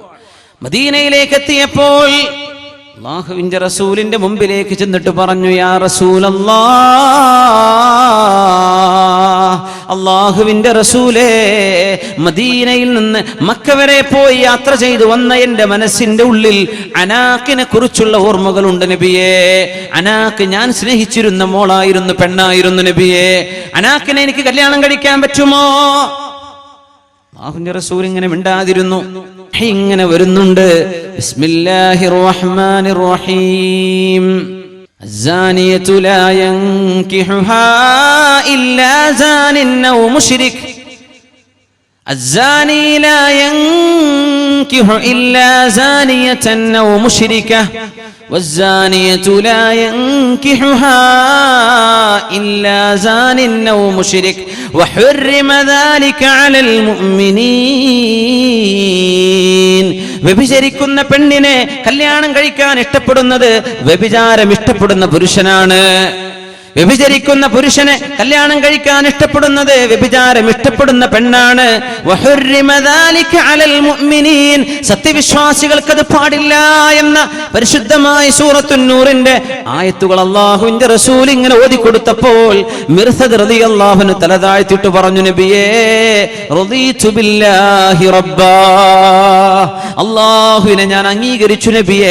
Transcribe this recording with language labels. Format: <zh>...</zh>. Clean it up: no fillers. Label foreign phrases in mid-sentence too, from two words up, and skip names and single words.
<ml>മദീനയിലേക്ക് എത്തിയപ്പോൾ അല്ലാഹുവിന്റെ റസൂലിന്റെ മുമ്പിലേക്ക് ചെന്നിട്ട് പറഞ്ഞു,</ml> <ar>يا رسول الله,</ar> <ml>അല്ലാഹുവിന്റെ റസൂലേ, മദീനയിൽ നിന്ന് മക്ക വരെ പോയി യാത്ര ചെയ്തു വന്ന എന്റെ മനസ്സിന്റെ ഉള്ളിൽ അനാക്കിനെ കുറിച്ചുള്ള ഓർമ്മകളുണ്ട് നബിയേ. അനാക്ക് ഞാൻ സ്നേഹിച്ചിരുന്ന മോളായിരുന്നു, പെണ്ണായിരുന്നു നബിയേ. അനാക്കിനെ എനിക്ക് കല്യാണം കഴിക്കാൻ പറ്റുമോ? അല്ലാഹുവിന്റെ റസൂൽ ഇങ്ങനെ മിണ്ടാതിരുന്നു. ഇങ്ങനെ വരുന്നുണ്ട്.</ml> <ar>بسم الله الرحمن الرحيم. الزانية لا ينكحها إلا زان أو مشرك. الزاني لا ينكح إلا زانية أو مشركة والزانية لا ينكحها إلا زان أو مشرك وحرم ذلك على المؤمنين.</ar> <ml>വ്യഭിചരിക്കുന്ന പെണ്ണിനെ കല്യാണം കഴിക്കാൻ ഇഷ്ടപ്പെടുന്നത് വ്യഭിചാരം ഇഷ്ടപ്പെടുന്ന പുരുഷനാണ്. വ്യഭിചരിക്കുന്ന പുരുഷനെ കല്യാണം കഴിക്കാൻ ഇഷ്ടപ്പെടുന്നത് വ്യഭിചാരം ഇഷ്ടപ്പെടുന്ന പെണ്ണാണ്.</ml> <ar>وحرم ذلك على المؤمنين.</ar> <ml>സത്യവിശ്വാസികൾക്ക് അത് പാടില്ല എന്ന പരിശുദ്ധമായ സൂറത്തുൻ നൂറിന്റെ ആയത്തുകൾ അല്ലാഹുവിന്റെ റസൂൽ ഇങ്ങനെ ഓതി കൊടുത്തപ്പോൾ മിർസദ്</ml> <ar>رضي الله عنه</ar> <ml>തല താഴ്ത്തിയിട്ട് പറഞ്ഞു, നബിയേ,</ml> <ar>رضيت بالله ربا,</ar> <ml>അല്ലാഹുവിനെ ഞാൻ അംഗീകരിച്ചു നബിയേ.</ml>